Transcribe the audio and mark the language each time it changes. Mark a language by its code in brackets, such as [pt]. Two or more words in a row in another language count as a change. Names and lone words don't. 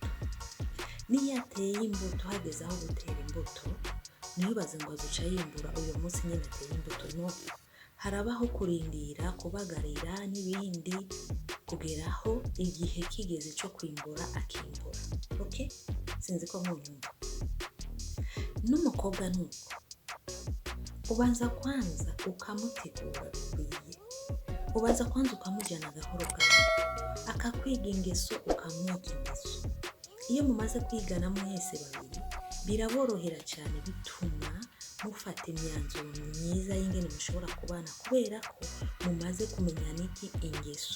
[rn] Niyo yateye imbuto, hageze aho gutera imbuto, ntibaze ngo azuca yimbura uyu munsi nyine ateye imbuto, no, harabaho kurindira, kubagarira n'ibindi kugeraho igihe kigeze cyo kwimbura akimbura. Okay, sinzi ko mwumva. N'umukobwa nuko ubanza kwanza ukamutegura bikwiye, ubanza kwanza ukamujyana gahoro akakwiga ingeso, ukamwiga ingeso. Iyo mumaze kwigana mwese babiri biraborohera cyane, bituma mufata imyanzuro myiza y'ingene mushobora kubana kubera ko mumaze kumenyana ingeso.